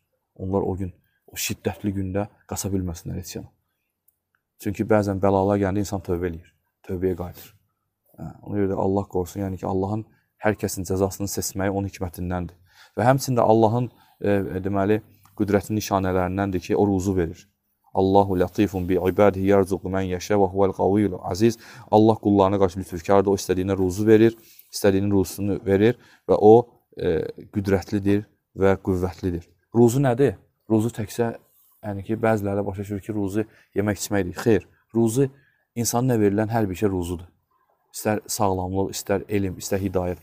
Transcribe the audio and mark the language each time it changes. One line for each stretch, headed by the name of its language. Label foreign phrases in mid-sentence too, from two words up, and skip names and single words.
Azerbaijani: Onlar o gün, o şiddətli gündə qaça bilməsinlər heç yana. Çünki bəzən bəlalar gəndə insan tövbə eləyir, tövbəyə qayıdır. Ona görə də Allah qorusun, yəni ki, Allahın hər kəsin cəzasını seçməyi onun hikmətindəndir. Və həmçində Allahın, deməli, qüdrətin nişanələrindəndir ki, o ruzu verir.
Arabic: الله لطيف بعباده يرزق من يشاء وهو القوي العزيز.
Azerbaijani: Allah qullarına qarşı lütfkardır, o istədiyinə ruzu verir, istədiyinin ruzusunu verir və o qüdrətlidir və qüvvətlidir. Ruzu nədir? Ruzu təkcə, yəni ki, bəzilərlə başa düşür ki, ruzu yemək içməkdir. Xeyr, ruzu insanına verilən hər bir şey ruzudur. İstər sağlamlıq, istər elm, istər hidayət.